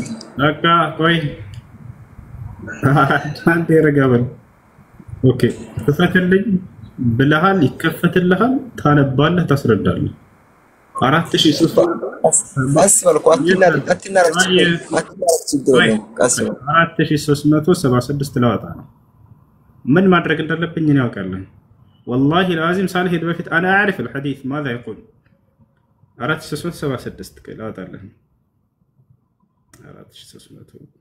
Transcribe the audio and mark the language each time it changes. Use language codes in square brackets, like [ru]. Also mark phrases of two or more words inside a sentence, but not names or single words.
[am] በቃ ቆይ አንተ ረጋበል። ኦኬ ክፈትልኝ ብለሃል፣ ይከፈትልሃል፣ ታነባለህ፣ ታስረዳለህ። 4376 ለዋጣ ነው። ምን ማድረግ እንዳለብኝ እኔ ያውቃለሁ። [ar] والله العظيم [am] ሳልሄድ በፊት [ar] انا اعرف الحديث ماذا يقول [am] 4376 ለዋጣለህ 4300